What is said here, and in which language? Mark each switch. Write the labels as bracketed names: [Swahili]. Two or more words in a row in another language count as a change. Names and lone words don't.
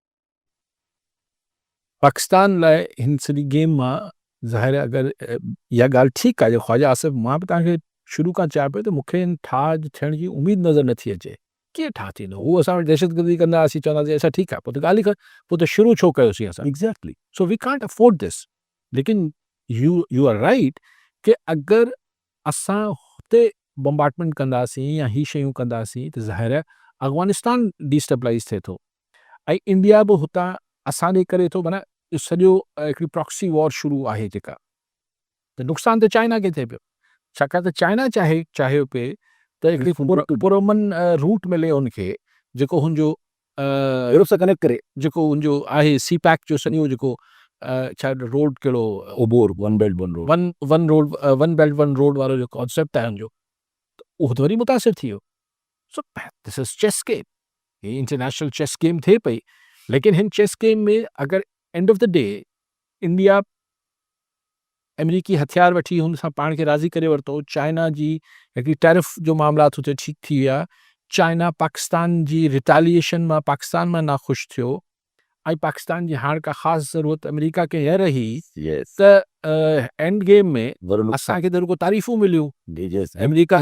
[Sindhi] पाकिस्तान लाइ हिन सॼी गेम मां ज़ाहिर अगरि इहा ॻाल्हि ठीकु आहे जो ख़्वाजा आसिफ़ मां बि तव्हांखे शुरू खां चवां पियो त मूंखे हिन ठाह थियण जी उमेदु नज़र नथी अचे कीअं ठाह थींदो हू असां वटि दहशतगर्दी कंदा असीं चवंदासीं असां ठीकु आहे पोइ त ॻाल्हि ई पोइ त शुरू छो कयोसीं असां एग्ज़ैक्टली [English] So we can't afford this [Sindhi] लेकिन [English] you are right [Sindhi] कि अगरि असां हुते बम्बार्टमेंट कंदासीं या ही शयूं कंदासीं त ज़ाहिर आहे अफ़गानिस्तान डिस्टेबलाइज़ थिए थो ऐं इंडिया बि हुतां असां ॾे करे थो माना सॼो हिकिड़ी [English] proxy war [Sindhi] शुरू आहे जेका त नुक़सानु त चाइना खे थिए पियो छाकाणि त चाइना चाहियो पिए त हिकिड़ी पुरअमन रूट मिले हुनखे जेको हुनजो यूरोप सां कनेक्ट करे जेको हुनजो आहे सी पैक जो सॼो जेको छा रोड कहिड़ो ओबोर वन बेल्ट वन रोड वन बेल्ट वन रोड वारो जो कॉन्सेप्ट आहे हुनजो उहो त वरी मुतासिर थी वियो [English] So this is chess game [Sindhi] ही [English] International chess game [Sindhi] थिए पई लेकिन हिन चेस गेम में अगरि [English] end of the day [Sindhi] इंडिया अमेरिकी हथियार वठी हुन सां पाण खे राज़ी करे वरितो चाइना जी हिकिड़ी टैरिफ जो मामला हुते ठीकु थी विया चाइना पाकिस्तान जी रिटेलिएशन मां पाकिस्तान मां नाख़ुशि थियो ऐं पाकिस्तान जी हाणे का ख़ासि ज़रूरत अमेरिका खे हीअ रही त [English] end game [Sindhi] में असांखे त रुगो तारीफ़ूं मिलियूं अमेरिका